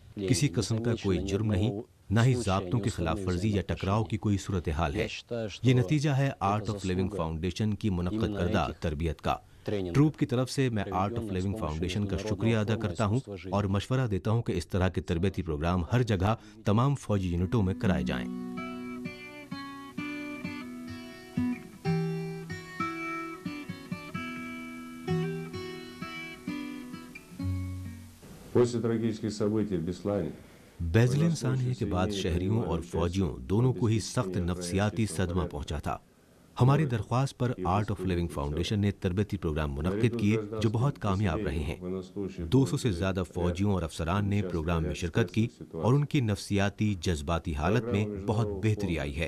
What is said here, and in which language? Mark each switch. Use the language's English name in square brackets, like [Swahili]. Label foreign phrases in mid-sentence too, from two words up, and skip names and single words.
[Urdu] کسی قسم کا کوئی جرم نہیں، نہ ہی ضابطوں کی خلاف ورزی یا ٹکراؤ کی کوئی صورت حال ہے. یہ نتیجہ ہے آرٹ آف لیونگ فاؤنڈیشن کی منعقد کردہ تربیت کا. ٹروپ کی طرف سے میں آرٹ آف لیونگ فاؤنڈیشن کا شکریہ ادا کرتا ہوں اور مشورہ دیتا ہوں کہ اس طرح کے تربیتی پروگرام ہر جگہ تمام فوجی یونٹوں میں کرائے جائیں. [Russian] После трагических событий в Беслане [Urdu] بیزلن سانحے کے بعد شہریوں اور فوجیوں دونوں کو ہی سخت نفسیاتی صدمہ پہنچا تھا. ہماری درخواست پر آرٹ آف لیونگ فاؤنڈیشن نے تربیتی پروگرام منعقد کیے جو بہت کامیاب رہے ہیں. 200 سے زیادہ فوجیوں اور افسران نے پروگرام میں شرکت کی اور ان کی نفسیاتی جذباتی حالت میں بہت بہتری آئی ہے.